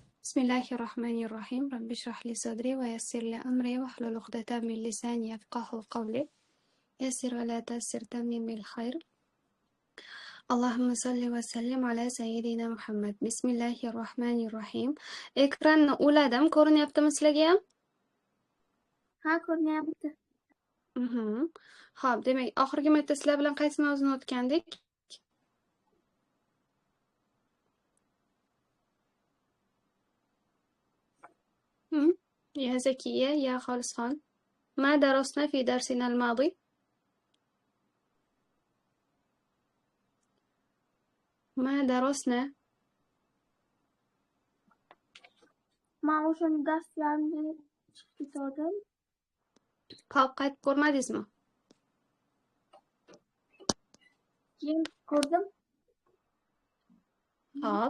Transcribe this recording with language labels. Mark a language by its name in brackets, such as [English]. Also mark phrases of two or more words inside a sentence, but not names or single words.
[Arabic] بسم الله الرحمن الرحيم رب اشرح لي صدري ويسر لي أمري واحلل عقدة من لساني يفقهوا قولي يسر ولا تعسر تمم بالخير اللهم صل وسلم على سيدنا محمد بسم الله الرحمن الرحيم [Uzbek] ekran o'ladim ko'rinyaptimi sizlarga ham? Ha, ko'rinyapti. Xo'p, demak oxirgi marta sizlar bilan qaysi mavzuni o'tgandik? [Arabic] يا زكية يا خالصان ما درسنا في درسنا الماضي؟ ما درسنا [Uzbek] Men o'shani darslarni bitirdim. Xo'p, qaytib ko'rmadingizmi? Keyin ko'rdim. Xo'p.